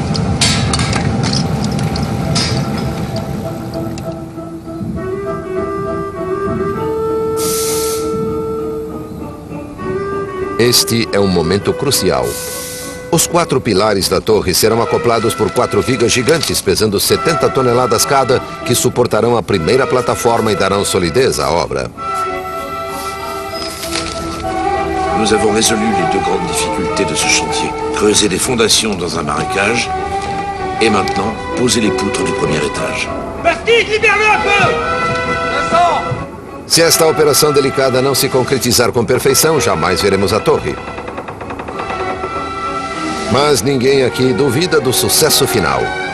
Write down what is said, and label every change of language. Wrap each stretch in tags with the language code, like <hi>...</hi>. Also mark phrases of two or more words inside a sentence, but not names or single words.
<pt>Este é um momento crucial. Os 4 pilares da torre serão acoplados por 4 vigas gigantes pesando 70 toneladas cada, que suportarão a primeira plataforma e darão solidez à obra.</pt> <fr>Nous avons résolu les 2 grandes difficultés de ce chantier. Creuser des fondations dans un marécage et maintenant poser les poutres du premier étage. Bastide, libère-le un peu! Vincent!</fr> <pt>Se esta operação delicada não se concretizar com perfeição, jamais veremos a torre. Mas ninguém aqui duvida do sucesso final.</pt>